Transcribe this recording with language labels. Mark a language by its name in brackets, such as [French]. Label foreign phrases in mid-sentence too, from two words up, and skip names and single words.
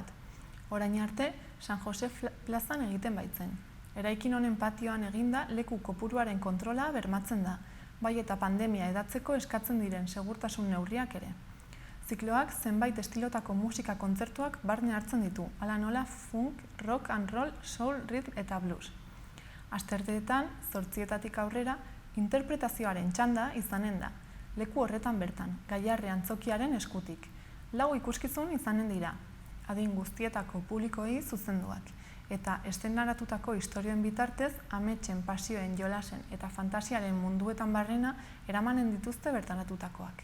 [Basque] Orain arte, San Jose plazan egiten baitzen. Eraikin honen patioan eginda leku kopuruaren kontrola bermatzen da, bai eta pandemia edatzeko eskatzen diren segurtasun neurriak ere. Zikloak zenbait estilotako musika kontzertuak barne hartzen ditu, hala nola funk, [English] rock and roll, soul, rhythm eta blues. [Basque] Astearteetan, 8etatik aurrera, interpretazioaren txanda izanen da, leku horretan bertan, Gaiarre antzokiaren eskutik. 4 ikuskizun izanen dira, adin guztietako publikoei zuzenduak, eta eszenoratutako istorioen bitartez, ametsen, pasioen, jolasen eta fantasiaren munduetan barrena eramanen dituzte bertaratutakoak.